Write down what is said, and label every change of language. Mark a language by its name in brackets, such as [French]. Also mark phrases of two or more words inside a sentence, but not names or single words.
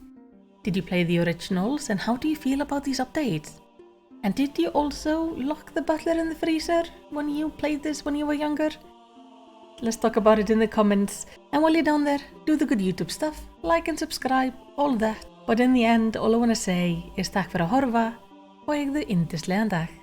[English] Did you play the originals, and how do you feel about these updates? And did you also lock the butler in the freezer when you played this when you were younger? Let's talk about it in the comments, and while you're down there, do the good YouTube stuff, like and subscribe, all that. But in the end, all I wanna say is [Icelandic] takk fyrir að horfa og eigðu yndislegan dag.